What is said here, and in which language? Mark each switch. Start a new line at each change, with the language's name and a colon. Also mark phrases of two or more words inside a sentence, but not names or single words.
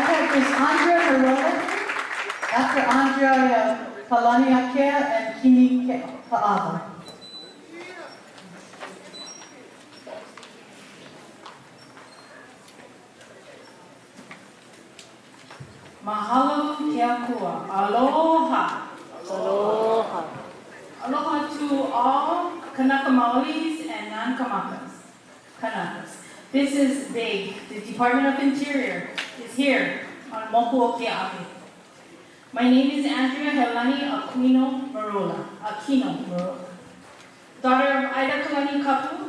English: is Andrea Marola. After Andrea, I have Kealakehe and Kealakehe.
Hawaiian: Mahalo kia kua.
English: Aloha. Aloha. Aloha to all
Hawaiian: Kanaka Maoris
English: and non-Kanakas. Kanakas. This is big. The Department of Interior is here on Moku Kealakehe. My name is Andrea Helani Aquino Marola. Daughter of Ida Kalani Kapu.